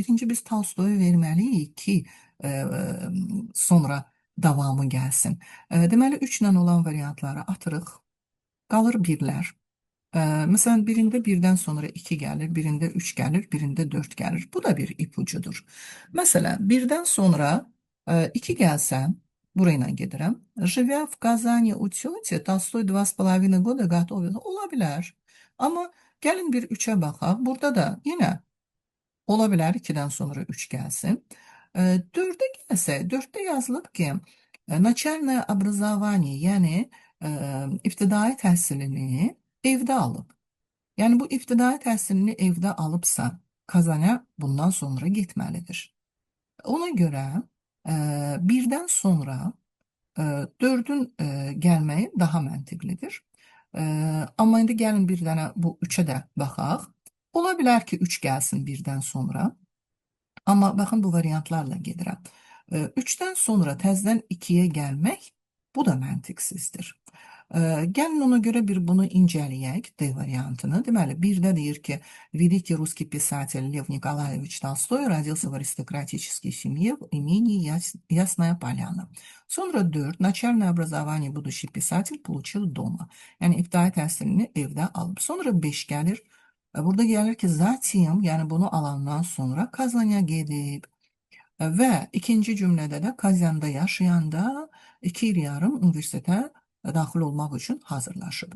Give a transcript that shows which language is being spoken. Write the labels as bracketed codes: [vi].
[az] Birinci biz Tolstoyu verməliyik ki, e, sonra davamı gəlsin. Deməli 3 ilə olan variantları atırıq. Qalır birlər. Məsələn, birində birdən sonra 2 gəlir, birində 3 gəlir, birində 4 gəlir. Bu da bir ipucudur. Məsələn, birdən sonra 2 gəlsə, burayla gedirəm. [ru] Живя в Казани у тети, Толстой 2,5 года готовил. [az] Ola bilər. Amma gəlin bir 3-ə baxaq. Burada da yenə ola bilər 2-dən sonra 3 gəlsin. 4-ə gəlsə, 4-də yazılıb ki, [ru] начальное образование, [az] yəni ibtidai təhsilini evdə alıb. Yəni bu ibtidai təhsilini evdə alıbsa, Kazana bundan sonra getməlidir. Ona görə birdən sonra 4-ün gəlməyi daha məntiqlidir. Amma indi gəlin bir dənə bu 3-ə də baxaq. Ola bilər ki, 3 gəlsin birdən sonra. Amma baxın bu variantlarla gedirəm. 3-dən sonra təzədən 2-yə gəlmək bu da məntiqsizdir. Gəlin ona görə bir bunu incələyək, D variantını. Deməli, 1-də deyir ki, [ru] великий русский писатель Лев Николаевич Толстой родился в аристократической семье в имени Ясная Поляна. [az] Sonra 4, [ru] начальное образование будущий писатель получил дома. [az] Yəni, ibtidai təhsilini evdə alıb. Sonra 5 gəlir. Burada gəlir ki, zatiyim, yəni bunu alandan sonra Kazanya gedib. Və ikinci cümlədə də Kazanda yaşayanda 2 il yarım universitetə daxil olmaq üçün hazırlaşıb.